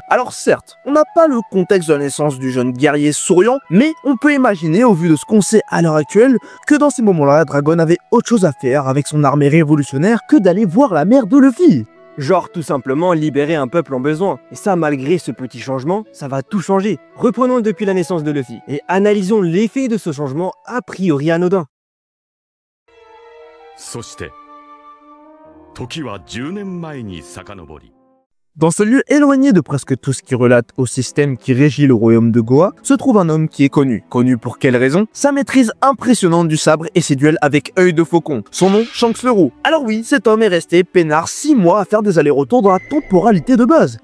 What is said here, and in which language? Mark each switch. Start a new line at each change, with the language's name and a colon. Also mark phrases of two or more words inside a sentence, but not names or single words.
French: Alors certes, on n'a pas le contexte de la naissance du jeune guerrier souriant, mais on peut imaginer, au vu de ce qu'on sait à l'heure actuelle, que dans ces moments-là, Dragon avait autre chose à faire avec son armée révolutionnaire que d'aller voir la mère de Luffy. Genre tout simplement libérer un peuple en besoin. Et ça, malgré ce petit changement, ça va tout changer. Reprenons depuis la naissance de Luffy et analysons l'effet de ce changement a priori anodin.
Japanese: そして時は10年前に遡り
French: Dans ce lieu éloigné de presque tout ce qui relate au système qui régit le royaume de Goa, se trouve un homme qui est connu. Connu pour quelle raison? Sa maîtrise impressionnante du sabre et ses duels avec œil de faucon. Son nom, Shanks le Roux. Alors oui, cet homme est resté peinard 6 mois à faire des allers-retours dans la temporalité de base.